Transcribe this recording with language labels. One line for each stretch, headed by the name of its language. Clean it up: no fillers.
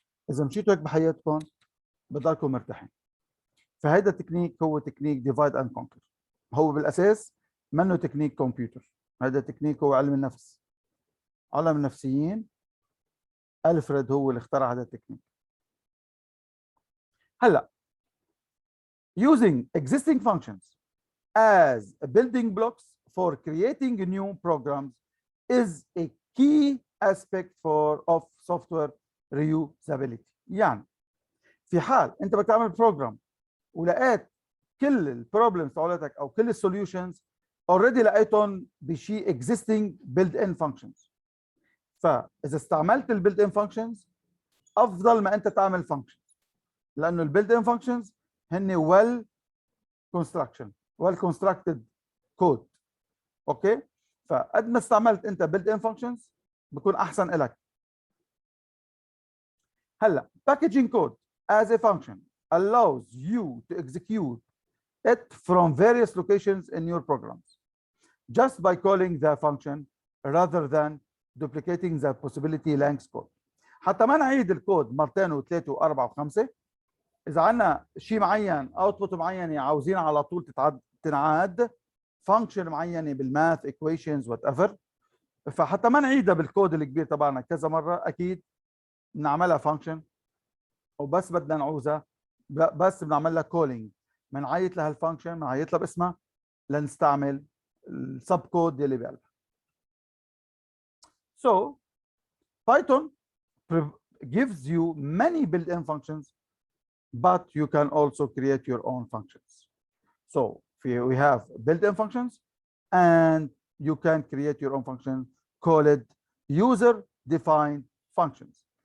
Arabic: اذا مشيتوا هيك بحياتكم بضلكم مرتاحين. فهيدا التكنيك هو تكنيك
English: ديفايد اند كونكر.
Arabic: هو بالاساس منه تكنيك كمبيوتر، هذا تكنيك هو علم النفس. علم النفسيين الفريد هو اللي اخترع هذا التكنيك.
English: هلا using existing functions as building blocks for creating new programs is a key aspect of software reusability.
Arabic: يعني في حال انت بدك تعمل بروجرام ولقيت كل البروبلمز تبعولتك او كل السوليوشنز اوريدي لقيتهم بشيء
English: existing built in functions،
Arabic: فاذا استعملت البيلد ان functions افضل ما انت تعمل functions، لانه البيلد ان functions هن
English: well constructed code.
Arabic: اوكي فقد ما استعملت انت
English: built in functions
Arabic: بكون احسن لك.
English: هلا packaging code as a function allows you to execute it from various locations in your programs just by calling the function rather than duplicating the possibility length code.
Arabic: حتى ما نعيد الكود مرتين وثلاثه واربعه وخمسه، اذا عندنا شيء معين اوتبوت معينه عاوزين على طول تنعاد فانكشن معينه
English: بالماث equations whatever,
Arabic: فحتى ما نعيدها بالكود الكبير تبعنا كذا مره، اكيد بنعملها فانكشن وبس بدنا نعوزها بس بنعمل لها كولينج، بنعيط لها الفانكشن، بنعيط لها باسمها لنستعمل السب كود يلي بقلبها.
English: So Python gives you many built-in functions, but you can also create your own functions. So we have built-in functions and you can create your own function called user-defined functions.